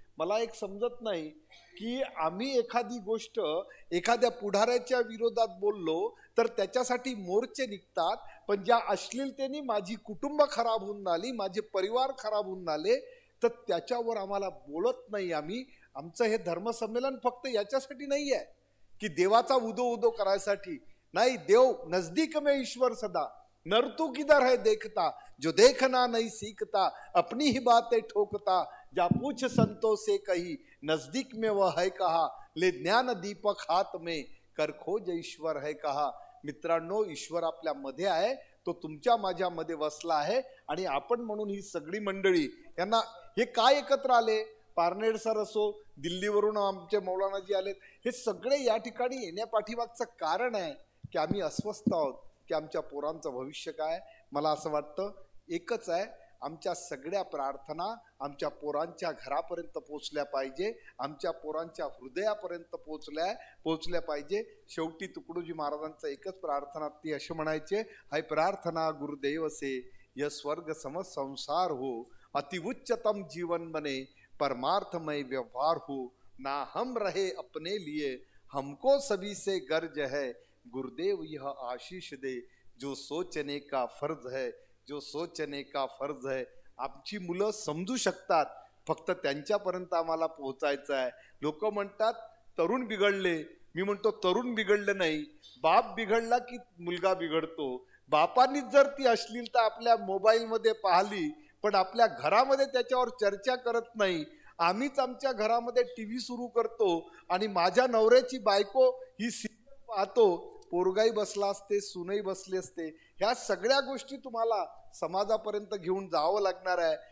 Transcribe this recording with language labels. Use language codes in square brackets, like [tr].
[mr] मला एक समजत नाही की आम्ही एखादी गोष्ट एखाद्या पुढाऱ्याच्या विरोधात बोललो तर त्याच्यासाठी मोर्चे निघतात, पण ज्या अश्लीलतेने माझी कुटुंब खराब होऊन आली, माझे परिवार खराब होऊन आले, तर त्याच्यावर आम्हाला बोलत नाही। आमचं हे धर्मसंमेलन फक्त याच्यासाठी नाही आहे की देवाचा उदो उदो करायसाठी नाही। [hi] देव नजदीक में ईश्वर सदा, नर तू किधर है देखता, जो देखना नहीं सीखता, अपनी ही बातें ठोकता, जा पूछ संतों से कही, नजदीक में वह है कहा, ले ज्ञान दीपक हाथ में, कर खोज ईश्वर है कहा। [mr] मित्रांनो, ईश्वर आपल्या मध्ये आहे, तो तुमच्या माझ्यामध्ये वसला आहे आणि आपण म्हणून ही सगळी मंडळी यांना हे काय एकत्र आले, पारनेर सर असो, दिल्लीवरून आमचे मौलानाजी आलेत, हे सगळे या ठिकाणी येण्यापाठीमागचं कारण आहे की आम्ही अस्वस्थ आहोत की आमच्या पोरांचं भविष्य काय। मला असं वाटतं एकच आहे, आमच्या सगळ्या प्रार्थना आमच्या पोरांच्या घरापर्यंत पोचल्या पाहिजे, आमच्या पोरांच्या हृदयापर्यंत पोचल्या पाहिजे। शेवटी तुकडोजी महाराजांचं एकच प्रार्थना ती असे म्हणायचे, [hi] हाय प्रार्थना गुरुदेव से यह स्वर्ग सम संसार हो, अति उच्चतम जीवन बने परमार्थमय व्यवहार हो, ना हम रहे अपने लिए हमको सभी से गर्ज है, गुरुदेव यह आशीष दे जो सोचने का फर्ज है, जो सोचने का फर्ज है। [mr] आमची मुलं समजू शकतात, फक्त त्यांच्यापर्यंत आम्हाला पोहोचायचं आहे। लोक म्हणतात तरुण बिघडले, मी म्हणतो तरुण बिघडलं नाही, बाप बिघडला की मुलगा बिघडतो। बापांनीच जर ती अश्लीलता आपल्या मोबाईलमध्ये पाहिली पण आपल्या घरामध्ये त्याच्यावर चर्चा करत नाही, आम्हीच आमच्या घरामध्ये टीव्ही सुरू करतो आणि माझ्या नवऱ्याची बायको ही सिरियल पाहतो, पोरगाई बसला असते, सुनई बसली असते, ह्या सगळ्या गोष्टी तुम्हाला समाजापर्यंत घेऊन जावं लागणार आहे।